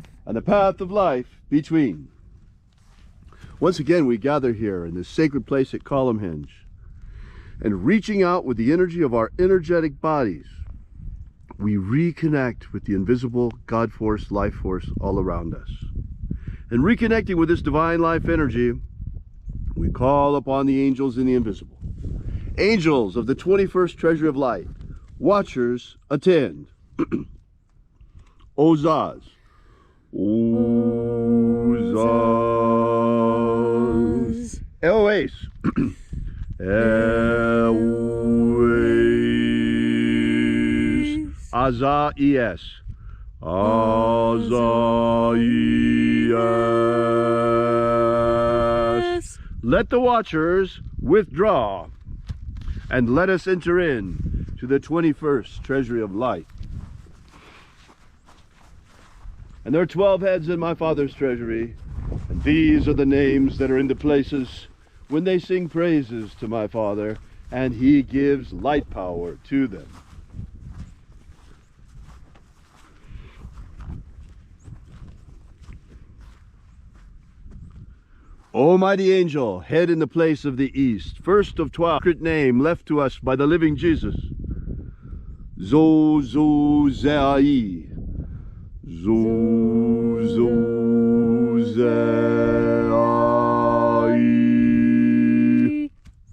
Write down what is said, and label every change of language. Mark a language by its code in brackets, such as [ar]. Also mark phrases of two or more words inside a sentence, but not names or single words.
[en] And the path of life between. Once again, we gather here in this sacred place at Column Hinge, and reaching out with the energy of our energetic bodies, we reconnect with the invisible God Force, life force all around us. And reconnecting with this divine life energy, we call upon the angels in the invisible. Angels of the 21st Treasury of Light, watchers attend. Ozaz. Ozaz. Eloes. Eloes. Azaies. Azaies. Let the watchers withdraw, and let us enter in to the 21st Treasury of Light. And there are 12 heads in my Father's treasury, and these are the names that are in the places when they sing praises to my Father, and he gives light power to them. O mighty angel, head in the place of the east, first of 12, secret name left to us by the living Jesus, Zozozai. Zozozai.